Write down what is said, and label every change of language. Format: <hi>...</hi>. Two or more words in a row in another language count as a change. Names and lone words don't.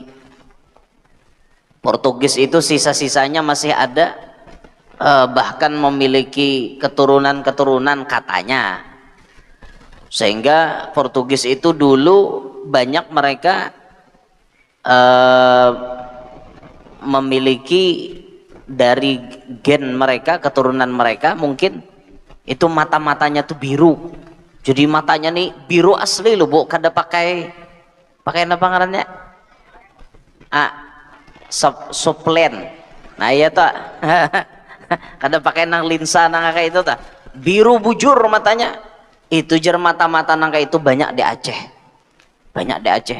<id>Portugis itu sisa-sisanya masih ada, bahkan memiliki keturunan-keturunan katanya, sehingga Portugis itu dulu banyak mereka memiliki dari gen mereka, keturunan mereka mungkin itu mata-matanya tuh biru, jadi matanya nih biru asli loh bu,</id> <bjn>kada pakai apa ngarannya, soplen, nah iya tak kada pakai nang linsa nang kayak itu tak, biru bujur matanya. Itu jar mata-mata nang kayak itu banyak di Aceh, banyak di Aceh.</bjn>